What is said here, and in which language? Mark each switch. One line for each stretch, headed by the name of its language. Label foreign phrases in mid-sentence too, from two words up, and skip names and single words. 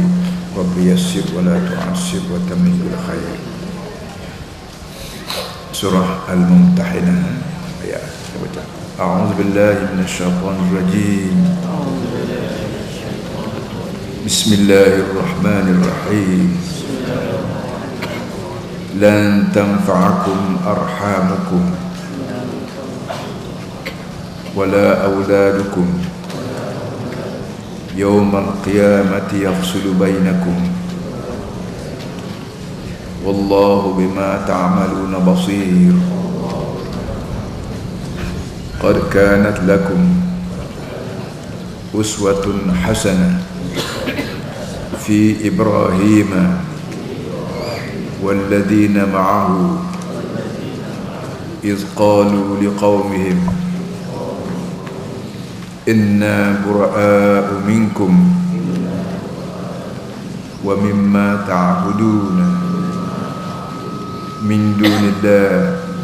Arabic: رب يسر ولا تعسر وتمم بالخير.
Indonesian: Surah Al-Mumtahinah ayat.
Arabic: أعوذ بالله من الشيطان الرجيم. بسم الله الرحمن الرحيم. لن تنفعكم أرحامكم ولا أولادكم يوم القيامة يفصل بينكم والله بما تعملون بصير. قد كانت لكم أسوة حسنة في إبراهيم والذين معه إذ قالوا لقومهم إنا برآء منكم ومما تعبدون من دون الله